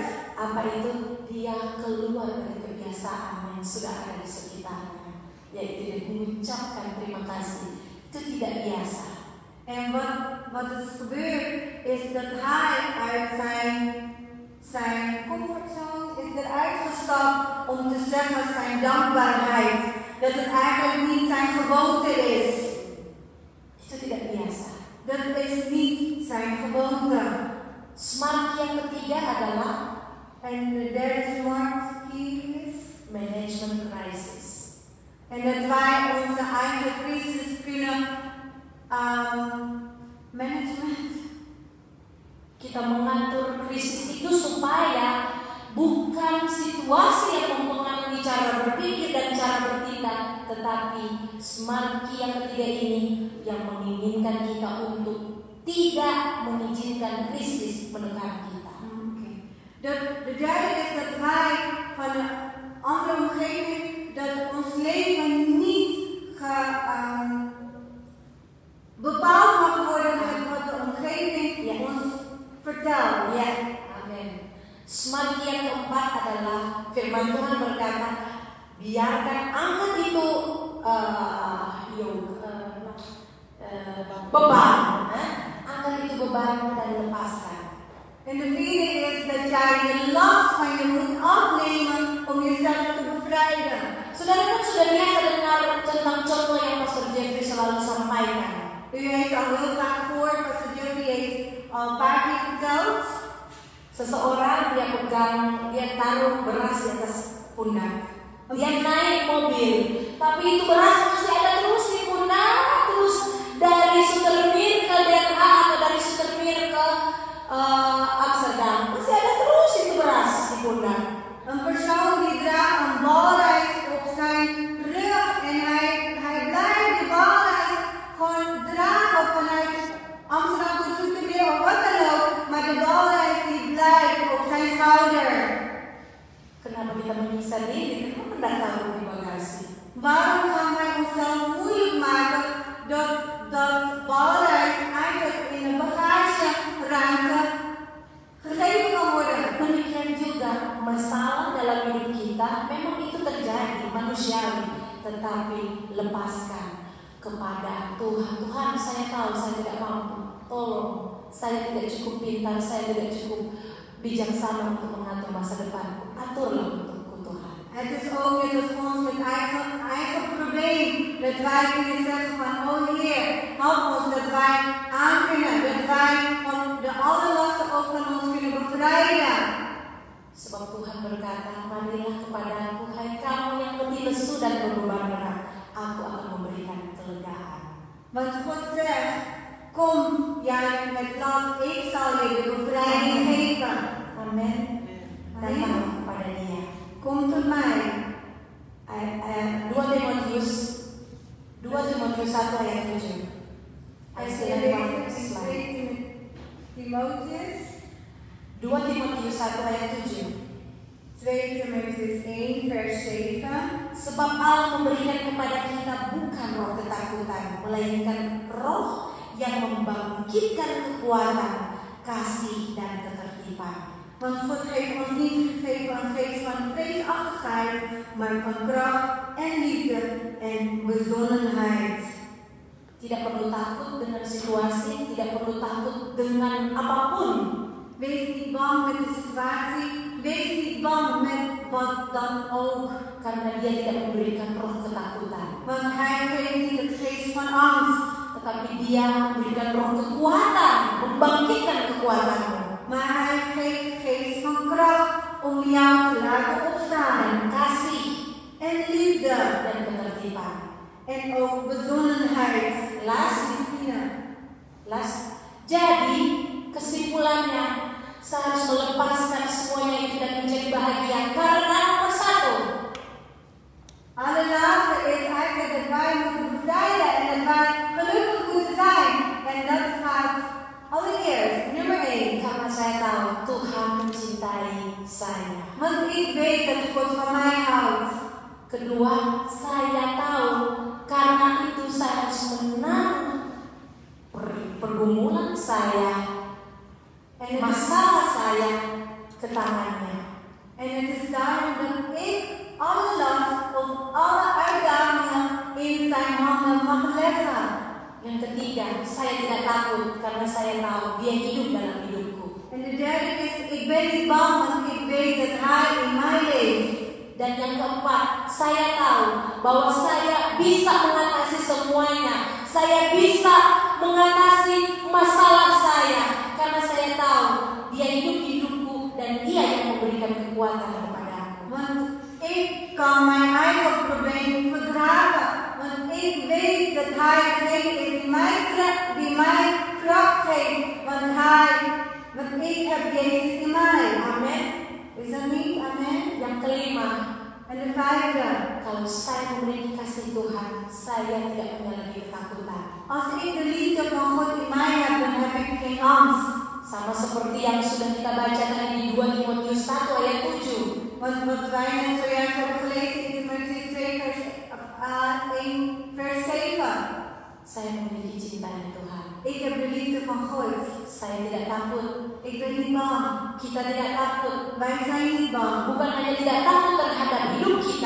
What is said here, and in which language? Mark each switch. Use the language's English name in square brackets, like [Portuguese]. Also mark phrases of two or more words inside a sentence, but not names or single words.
[Indonesian] Apa itu? Dia keluar dari kebiasaan yang sudah ada di sekitarnya, yaitu dia mengucapkan terima kasih. Itu tidak biasa. [Dutch] En wat is gebeurd is dat hij uit zijn comfortzone is eruit gestapt om te zeggen zijn dankbaarheid. Dat het eigenlijk niet zijn gewoonte is. [Indonesian] Itu tidak biasa. [Dutch] Dat is niet zijn gewoonte. [Indonesian] Smart yang ketiga adalah, [Dutch] en de derde [English] smart key [Dutch] is [English] management crisis. [Dutch] En dat wij onze eigen crisis kunnen management. [Indonesian] Kita mengatur krisis itu supaya bukan situasi yang mempengaruhi cara berpikir dan cara bertindak, tetapi [English] smart key [Indonesian] yang ketiga ini yang menginginkan kita untuk tidak mengizinkan krisis menekan kita. [Dutch] De derde is dat wij van de andere omgeving, dat ons leven niet bepaald mag worden met wat de omgeving ons vertelt. [Indonesian] Ya, amin. [English] Smart key [Indonesian] yang keempat adalah firman Tuhan berkata, biarkan angkat itu beban, angkat itu beban dan lepaskan. [Dutch] En de vierde is dat jij je last van je moet afnemen om jezelf te bevrijden. [Indonesian] Saudara kan sudah biasa dengar tentang contoh yang Pastor Jeffrey selalu sampaikan. [Dutch] U heeft al heel vaak gehoord, Pastor Jeffrey heeft al een paar keer verteld. [Indonesian] Seseorang dia taruh beras di atas pundak. Dia naik mobil, tapi itu beras masih ada terus di pundak, terus dari Sutermeer ke Den Haag atau dari Sutermeer ke Amsterdam, masih ada terus itu beras di pundak. [Dutch] Een persoon die draagt een balreis op zijn rug en hij blijft die balreis gewoon dragen vanuit Amsterdam tot Zoetermeer of wat dan ook, maar de balreis die blijft op zijn schouder. [Indonesian] Kenapa kita menyiksa diri? Kenapa tidak taruh di bagasi? [Dutch] Waarom gaan wij onszelf moeilijk maken dat balreis eigenlijk in de bagageruimte gegeven kan worden? [Indonesian] Demikian juga masalah dalam hidup kita memang itu terjadi manusiawi, tetapi lepaskan kepada Tuhan. Tuhan, saya tahu saya tidak mampu, tolong, saya tidak cukup pintar, saya tidak cukup bijaksana untuk mengatur masa depanku. Aturlah untukku Tuhan. [Dutch] Het is ook net als ons met eigen probleem, dat wij kunnen zeggen van, oh Heer, help ons, dat wij aan kunnen, dat wij van de alle lasten ook van ons kunnen bevrijden. [Indonesian] Sebab Tuhan berkata, marilah kepadaku, hai kamu yang letih lesu dan berbeban berat, aku akan memberikan kelegaan. [Dutch] Want God zegt, kom jij met last, ik zal je de bevrijding geven. [Indonesian] Amin. Datanglah kepada Dia. [Dutch] Kom tot mij. [Indonesian] 2 Timotius 1 ayat 7. Ayat 9. Timotheus 2 Timotius 1 ayat 7. [Dutch] 2 Timotheus 1 vers 7. [Indonesian] Sebab Allah memberikan kepada kita bukan roh ketakutan, melainkan roh yang membangkitkan kekuatan, kasih dan ketertiban. [Dutch] Want God heeft ons niet gegeven een geest van vreesachtigheid, maar van kracht en liefde en bezonnenheid. [Indonesian] Tidak perlu takut dengan situasi, tidak perlu takut dengan apapun. [Dutch] Wees niet bang met de situatie, wees niet bang met wat dan ook. [Indonesian] Karena Dia tidak memberikan roh ketakutan. [Dutch] Want Hij geeft niet het geest van angst, [Indonesian] Tetapi Dia memberikan roh kekuatan, membangkitkan kekuatanmu. [Dutch] maar Hij geeft de geest van kracht om jou te laten opstaan. [Indonesian] Dan kasih [Dutch] En liefde [Indonesian] dan ketertiban. [Dutch] en ook bezonnenheid. Las. [Indonesian] Jadi kesimpulannya, saya harus melepaskan semuanya yang tidak menjadi bahagia karena nomor 1. [Dutch] Allerlaatste is eigenlijk dat wij moeten bevrijden en dat wij gelukkig moeten zijn. En dat gaat allereerst, nummer 1. [Indonesian] Karena saya tahu Tuhan mencintai saya. [Dutch] Want ik weet dat God van mij houdt. [Indonesian] Kedua, saya tahu karena itu saya harus menaruh pergumulan saya, masalah saya ke tangannya. En het is daarom dat ik alle last of alle uitdagingen in zijn handen mag leggen. Yang ketiga, saya tidak takut karena saya tahu Dia hidup dalam hidupku. En de derde is, ik ben niet bang want ik weet dat Hij in mij leeft. Dan yang keempat, saya tahu bahwa saya bisa mengatasi semuanya. Saya bisa mengatasi masalah saya karena saya tahu Dia hidup di hidupku dan Dia yang memberikan kekuatan kepadaku. [Dutch] Want ik kan mijn eigen probleem verdragen. Want ik weet dat Hij degene is die mij kracht geeft. Want ik heb Jezus in mij. Amin. Is dat niet? Amen. [Indonesian] Yang kelima, [Dutch] En de vijfde. [Indonesian] kalau saya memiliki kasih Tuhan, saya tidak punya lagi ketakutan. [Dutch] Als ik de liefde van God in mij heb, dan heb ik geen angst. [Indonesian] Sama seperti yang sudah kita baca tadi di 2 Timotius 1 ayat 7. [Dutch] Want wat wij net zojuist hebben gelezen in Timotheus 2 vers 7. [Indonesian] Saya memiliki cintanya Tuhan. [Dutch] Ik heb de liefde van God. [Indonesian] Saya tidak takut. [Dutch] Ik ben niet bang. [Indonesian] Kita tidak takut. [Dutch] Wij zijn niet bang. [Indonesian] Bukan hanya tidak takut terhadap hidup kita,